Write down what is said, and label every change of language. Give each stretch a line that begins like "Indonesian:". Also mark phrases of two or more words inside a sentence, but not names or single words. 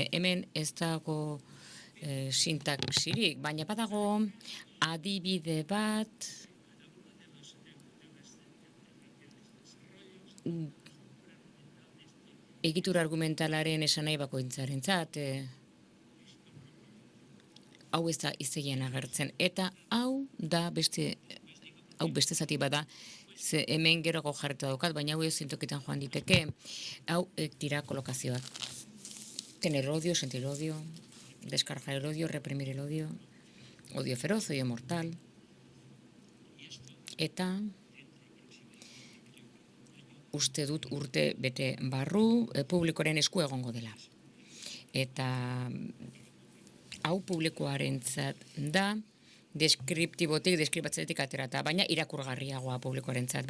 Basque: Hemen ez dago sintaxirik, baina badago adibide bat egitura argumentalaren esan nahi bakoitzarentzat, hau ez da hiztegian agertzen, eta hau beste zati bada, ze hemen geroko jarreta daukat, baina hau ez zintokitan joan diteke, hau dira kolokazioak.
Spanish: Tener odio, sentir odio, descargar el odio, reprimir el odio, odio feroz, odio mortal,
Basque: eta uste dut urte bete barru publikoaren esku egongo dela. Eta hau publikoarentzat da, deskribatzetik aterata, baina irakurgarriagoa publikoarentzat.